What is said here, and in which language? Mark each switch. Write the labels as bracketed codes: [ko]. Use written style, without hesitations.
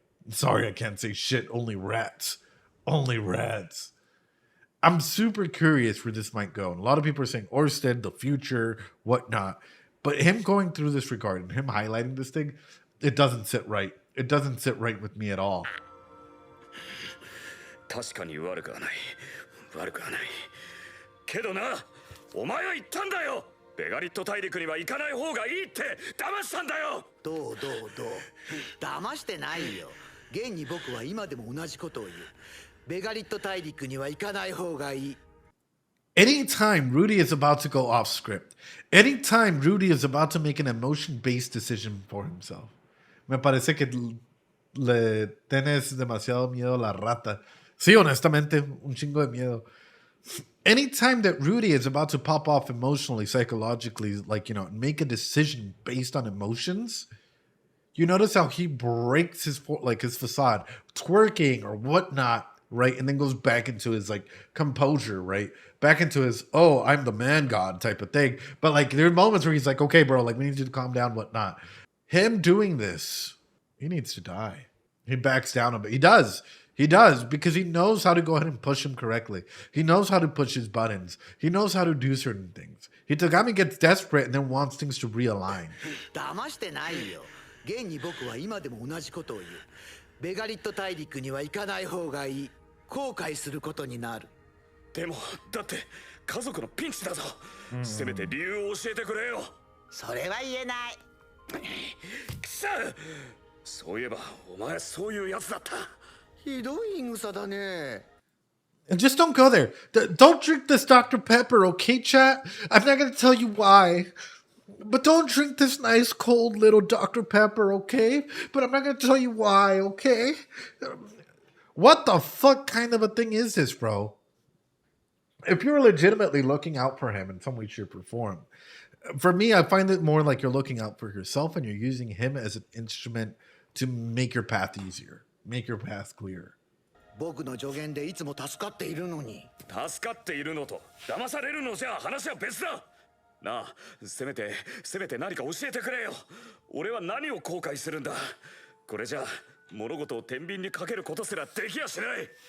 [en] Sorry, I can't say shit. Only rats. Only rats. I'm super curious where this might go. And a lot of people are saying Orsted, the future, whatnot. But him going through this regard and him highlighting this thing, it doesn't sit right. It doesn't sit right with me at all. [ja] 確かに悪くはない悪くはないけどなお前は言ったんだよベガリット大陸には行かない方がいいって騙したんだよどう騙してないよ現に僕は今でも同じことを言うベガリット大陸には行かない方がいい [en] Anytime Rudy is about to go off script, anytime Rudy is about to make an emotion-based decision for himself, [es] me parece que le tienes demasiado miedo a la rata. Sí, honestamente, un chingo de miedo. [en] Anytime that Rudy is about to pop off emotionally, psychologically, like, you know, make a decision based on emotions, you notice how he breaks his facade, twerking or whatnot, right? And then goes back into his, like, composure, right? Back into his, oh, I'm the man god type of thing. But, like, there are moments where he's like, okay, bro, like, we need you to calm down, whatnot. Him doing this, he needs to die. He backs down a bit. He does. He does, because he knows how to go ahead and push him correctly. He knows how to push his buttons. He knows how to do certain things. Hitagami gets desperate and then wants things to realign. [ja] 騙してないよ現に僕は今でも同じことを言うベガリット大陸には行かない方がいい後悔することになるでもだって家族のピンチだぞせめて理由を教えてくれよそれは言えないくそそういえばお前そういうやつだったひどい草だね [en] And just don't go there. Don't drink this Dr. Pepper, okay, chat? I'm not going to tell you why. But don't drink this nice, cold little Dr. Pepper, okay? But I'm not going to tell you why, okay? What the fuck kind of a thing is this, bro? If you're legitimately looking out for him in some way, shape, or form, for me, I find it more like you're looking out for yourself and you're using him as an instrument to make your path easier, make your path clearer. [ja] 僕の助言でいつも助かっているのに助かっているのと騙されるのじゃ話は別だなあせめて何か教えてくれよ俺は何を後悔するんだこれじゃ物事を天秤にかけることすらできやしない